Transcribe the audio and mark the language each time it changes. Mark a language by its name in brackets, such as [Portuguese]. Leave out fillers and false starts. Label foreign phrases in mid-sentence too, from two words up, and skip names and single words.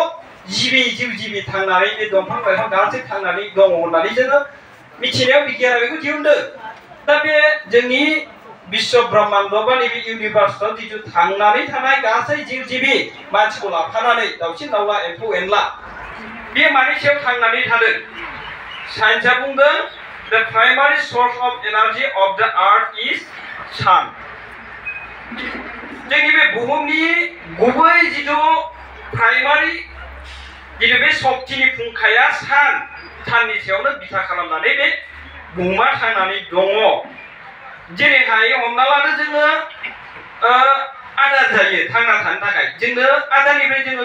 [Bodo] जिउ जिबि थांनानै बे दंफां लाइफां गासै थांनानै दङ होननानै जोङो मिथिनायाव बिगियाना बेखौ दिहुनदों दा बे जोंनि विश्व ब्रह्मांड बा नैबे इउनिभार्सआव जिथु थांनानै थानाय गासै जिउ जिबि मानसिखौ लाफानानै दाउसिन दाउला एम्फौ एनला बे मानि सायाव थांनानै थादों साइन्सआ बुंदों [English] the primary source of energy of the earth is sun [Bodo] जोंनि बे बुहुमनि गुबै जिथु प्राइमारि जिथु बे शक्तिनि फुंखाया साननि सायावनो बिथा खालामनानै बे बुहुमा थांनानै दङ जेरैहाय हमना लादो जोङो आदार जायो थांना थानो थाखाय जोंनो आदारनिफ्राय जोङो